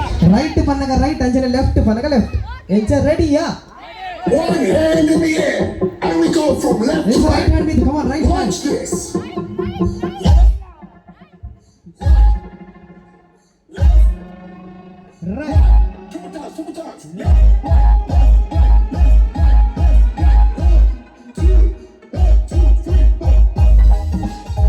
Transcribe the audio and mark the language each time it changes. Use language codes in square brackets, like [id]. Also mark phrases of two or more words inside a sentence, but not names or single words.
[tcy] ರೈಟ್ ಪನ್ನಗ ರೈಟ್ ಅಂಚನೆ ಲೆಫ್ಟ್ ಪನ್ನಗ ಲೆಫ್ಟ್ ಎಂಚ ರೆಡಿಯಾ [en] One hand in the air, and we go from left to right right. hand with come on right hand Watch this. right Two more times, two more times. Two, 1, 2, 3, 4.